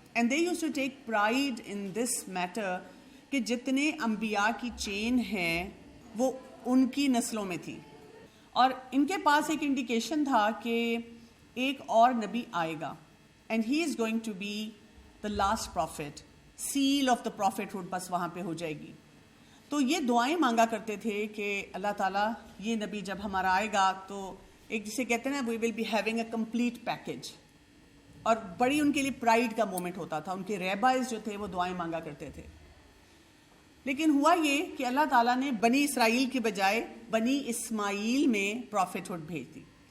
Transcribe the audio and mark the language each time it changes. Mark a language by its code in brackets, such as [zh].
[en] and they use to take pride in this matter [ur] کہ جتنے انبیاء کی چین ہیں وہ ان کی نسلوں میں تھی. اور ان کے پاس ایک انڈیکیشن تھا کہ ایک اور نبی آئے گا، [en] And he is going to be the last prophet. Seal of the prophethood [ur] بس وہاں پہ ہو جائے گی. تو یہ دعائیں مانگا کرتے تھے کہ اللہ تعالیٰ یہ نبی جب ہمارا آئے گا تو ایک جسے کہتے ہیں نا [en] We will be having a complete package. [ur] اور بڑی ان کے لیے پرائڈ کا مومنٹ ہوتا تھا. ان کے ریبائز جو تھے وہ دعائیں مانگا کرتے تھے. لیکن ہوا یہ کہ اللہ تعالیٰ نے بنی اسرائیل کے بجائے بنی اسماعیل میں پروفٹ ہوڈ بھیج دی.